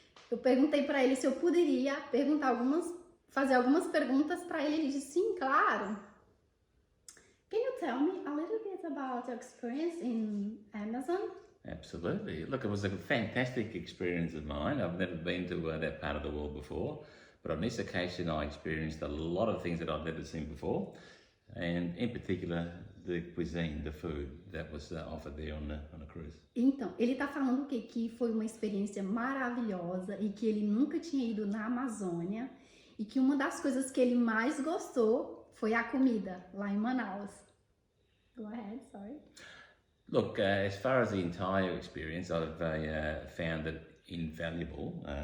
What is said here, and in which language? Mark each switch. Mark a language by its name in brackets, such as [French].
[Portuguese] Eu perguntei para ele se eu poderia fazer algumas perguntas para ele. Ele disse sim, claro. [English] Can you tell me a little bit about your experience in Amazon? Absolutely. Look, it was a fantastic experience of mine. I've never been to that part of the world before, but on this occasion I experienced a lot of things that I've never seen before, and in particular the cuisine, the food that was offered there on a cruise. [Portuguese] Então, ele tá falando que foi uma experiência maravilhosa e que ele nunca tinha ido na Amazônia e que uma das coisas que ele mais gostou foi a comida lá em Manaus. [English] Go ahead, sorry. Look, as far as the entire experience, I've found it invaluable.